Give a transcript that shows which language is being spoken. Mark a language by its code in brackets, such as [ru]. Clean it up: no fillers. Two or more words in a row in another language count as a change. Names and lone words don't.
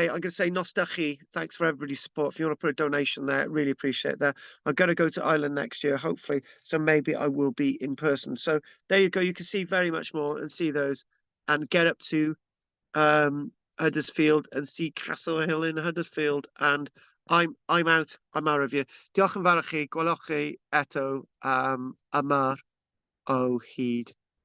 [en] I'm going to say Nostachi. Thanks for everybody's support. If you want to put a donation there, really appreciate that. I'm going to go to Ireland next year, hopefully. So maybe I will be in person. So there you go. You can see very much more and see those and get up to Huddersfield and see Castle Hill in Huddersfield. And I'm out. I'm out of you. [cy] Diolch yn fawr i chi. Gwelwch chi eto yma o hyd.